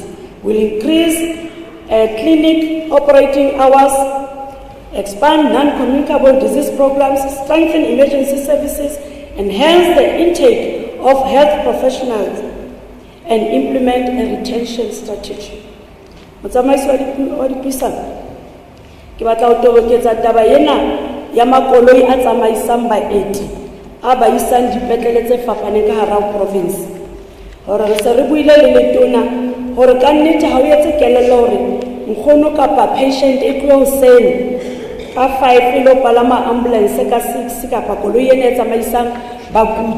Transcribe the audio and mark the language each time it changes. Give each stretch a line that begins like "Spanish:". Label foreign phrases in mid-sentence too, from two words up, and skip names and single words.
English: We'll increase clinic operating hours, expand non-communicable disease programs, strengthen emergency services, enhance the intake of health professionals, and implement a retention strategy.
Southern Sotho: Motsamaisi wa dipuisano, ke batla ho toboketsa taba ena ya makoloi a tsamaisang baeti a ba isang dipetlele tse fapaneng ka hara province. Hore re se re buile le letona hore ka nnete ha o etse kelello hore nkgono kapa patient e tlo hoseng ka 5 e lo palama ambulance ka 6 kapa koloi ena e tsamaisang bakudi.